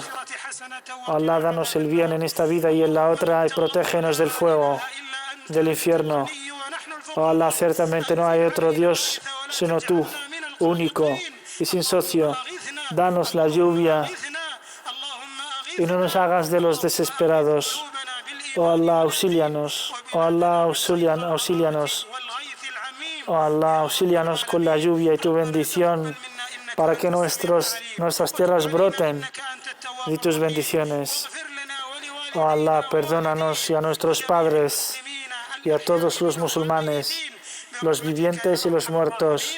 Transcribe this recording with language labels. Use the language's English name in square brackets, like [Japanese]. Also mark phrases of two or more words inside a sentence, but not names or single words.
[Spanish] Oh Allah, danos el bien en esta vida y en la otra y protégenos del fuego, del infierno. Oh Allah, ciertamente no hay otro Dios sino tú, único y sin socio. danos la lluvia y no nos hagas de los desesperados. Oh Allah, auxílianos. Oh Allah, auxílianos. Oh Allah, auxílianos con la lluvia y tu bendición para que nuestras tierras broten de tus bendiciones. Oh Allah, perdónanos y a nuestros padres y a todos los musulmanes, los vivientes y los muertos.